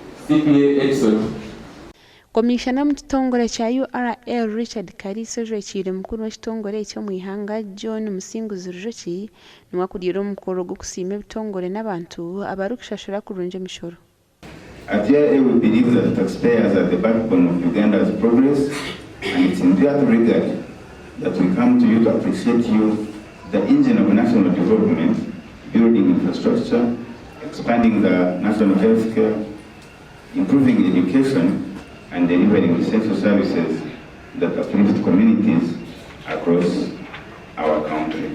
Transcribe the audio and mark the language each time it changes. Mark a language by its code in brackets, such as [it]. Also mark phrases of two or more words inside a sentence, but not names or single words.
[en] CPA episode. [nyn] Komishana mu kitongole kya U.R.A Richard Kariso jwekire mukuru w'ekitongole ekyo mu ihanga John Musinguzi Rujoki niwakugira omukoro gw'okusiima ebitongole n'abantu abarikushashura kurungi emishoro. [en] At U.R.A we believe that taxpayers are the backbone of Uganda's progress, and it's in that regard that we come to you to appreciate you, the engine of national development, building infrastructure, expanding the national health care, improving education, and delivering essential services that uplift communities across our country.